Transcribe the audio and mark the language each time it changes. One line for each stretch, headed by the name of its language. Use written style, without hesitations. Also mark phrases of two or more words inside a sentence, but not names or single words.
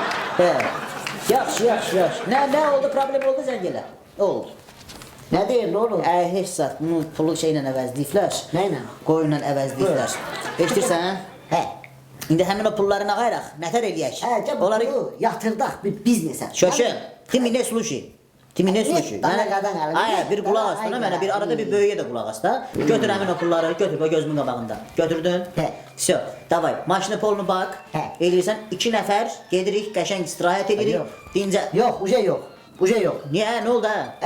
Azerbaijani: Hə. Yaxşı. Nə oldu? Problem oldu zəng elə. Oldu. Nə deyir, nə olur? Heç zat, bunu pulu şeylə əvəzləyiblər. Nə ilə? Qoyunla əvəzləyiblər. Eşidirsən? Hə. İndi həmin o pulları nə qayraq? Nətər eləyək? Hə, pulu yatırdaq bir biznesə. Şöşü,
Russian: ты меня слушай. Ты меня слушай.
Azerbaijani: Ay, bir qulaq as da mənə, bir arada bir böyüyə də qulaq as da. Götür həmin o pulları, götür o gözümün qabağında. Götürdün? Hə.
Russian: Всё, давай.
Azerbaijani: Maşını polunu bak. Hə. Eləyirsən 2 nəfər gedirik, qəşəng istirahət edirik. Dincə. Yox, uje yox. Uje yox. Niyə? Nə oldu ha?